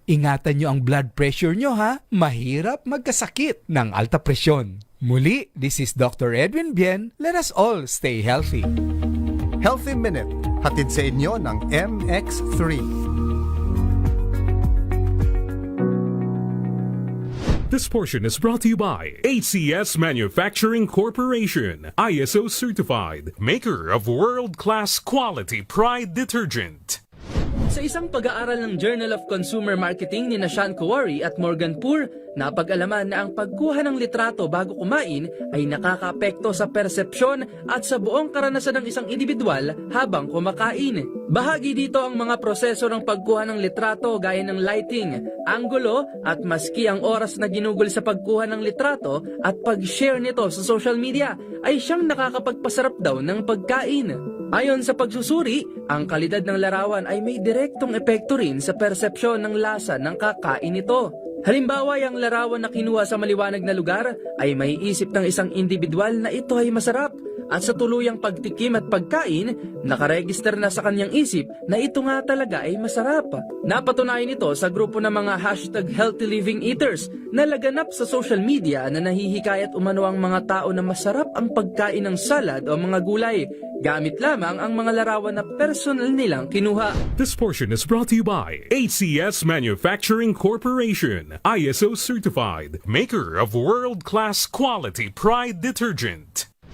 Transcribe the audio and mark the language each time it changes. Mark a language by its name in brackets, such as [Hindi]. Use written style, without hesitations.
[Filipino] Ingatan nyo ang blood pressure nyo ha, mahirap magkasakit ng alta presyon. Muli, [English] this is Dr. Edwin Bien. Let us all stay healthy. [Filipino] Healthy Minute, hatid sa inyo ng MX3. [English] This portion is brought to you by HCS Manufacturing Corporation, ISO certified, maker of world-class quality Pride detergent. [Filipino] Sa isang pag-aaral ng Journal of Consumer Marketing ni Sean Kowari at Morgan Poor, napag-alaman na ang pagkuha ng litrato bago kumain ay nakakaapekto sa persepsyon at sa buong karanasan ng isang individual habang kumakain. Bahagi dito ang mga proseso ng pagkuha ng litrato gaya ng lighting, anggulo at maski ang oras na ginugol sa pagkuha ng litrato at pag-share nito sa social media ay siyang nakakapagpasarap daw ng pagkain. Ayon sa pagsusuri, ang kalidad ng larawan ay may direktong epekto rin sa persepsyon ng lasa ng kakain nito. Halimbawa, ang larawan na kinuha sa maliwanag na lugar ay may isip ng isang individual na ito ay masarap at sa tuluyang pagtikim at pagkain, nakaregister na sa kanyang isip na ito nga talaga ay masarap. Napatunayan ito sa grupo ng mga #HealthyLivingEaters na laganap sa social media na nahihikayat umano ang mga tao na masarap ang pagkain ng salad o mga gulay, gamit lamang ang mga larawan na personal nilang kinuha. [English] This portion is brought to you by HCS Manufacturing Corporation, ISO certified, maker of world-class quality Pride detergent.